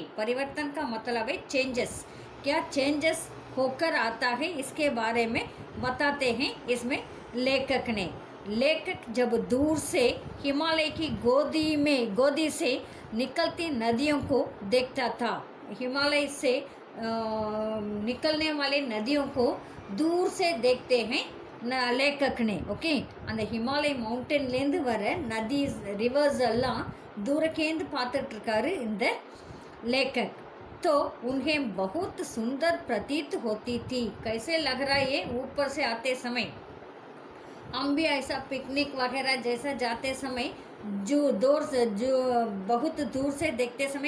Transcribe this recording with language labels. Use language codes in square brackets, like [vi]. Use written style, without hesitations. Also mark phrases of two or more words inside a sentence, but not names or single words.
[hi] परिवर्तन का मतलब है चेंजेस, क्या चेंजेस होकर आता है, इसके बारे में बताते हैं इसमें लेखक ने। लेखक जब दूर से हिमालय की गोदी से निकलती नदियों को देखता था, हिमालय से निकलने वाले नदियों को दूर से देखते हैं लेखक ने। ओके, [ta] அந்த ஹிமாலய மவுண்டன்லேருந்து வர நதி ரிவர்ஸ் எல்லாம் தூரக்கேந்து பார்த்துட்டு இருக்காரு இந்த लेखक। [hi] तो उन्हें बहुत सुंदर प्रतीत होती थी। कैसे लग रहा है ये ऊपर से आते समय? हम भी ऐसा पिकनिक वगैरह जैसा जाते समय जो बहुत दूर से देखते समय